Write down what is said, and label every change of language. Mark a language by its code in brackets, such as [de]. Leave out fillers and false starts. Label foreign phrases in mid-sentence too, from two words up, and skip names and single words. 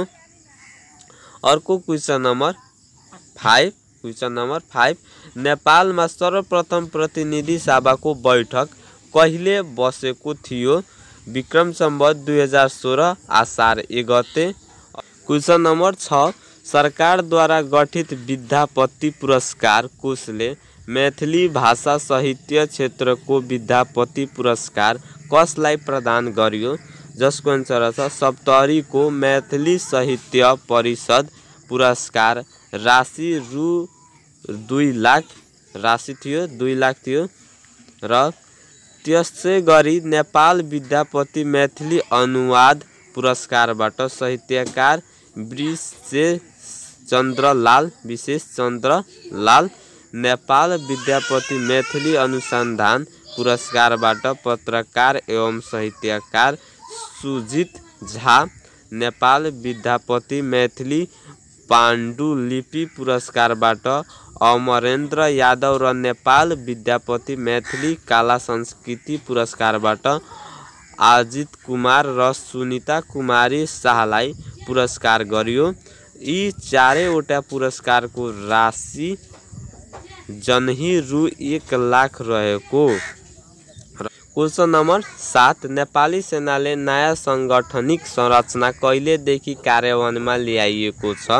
[ne] अर्को [en] question number [ne] 5, नेपालमा सर्वप्रथम प्रतिनिधि सभाको बैठक कहिले बसेको थियो? विक्रम सम्वत 2016 असार 1 गते। [en] question number [ne] 6, सरकारद्वारा गठित विद्यापति पुरस्कार कोषले मैथिली भाषा साहित्य क्षेत्रको विद्यापति पुरस्कार कसलाई प्रदान गर्यो? जसको एन्सर छ सप्तरीको मैथिली साहित्य परिषद पुरस्कार। राशि रु 2 लाख राशि थियो, 2 लाख थियो। र त्यसै गरी नेपाल विद्यापति मैथिली अनुवाद पुरस्कारबाट साहित्यकार विशेष चन्द्रलाल, नेपाल विद्यापति मैथिली अनुसन्धान पुरस्कारबाट पत्रकार एवं साहित्यकार सुजित झा, नेपाल विद्यापति मैथिली पाण्डुलिपि पुरस्कारबाट अमरेन्द्र यादव र नेपाल विद्यापति मैथिली कला संस्कृति पुरस्कारबाट अजित कुमार र सुनिता कुमारी शाहलाई पुरस्कार गरियो। यी चारैवटा पुरस्कारको राशि जनही रु 1 लाख रहेको। [en] question number [ne] 7 नेपाली सेनाले नयाँ संगठनिक संरचना कहिलेदेखि कार्यान्वयनमा ल्याइएको छ?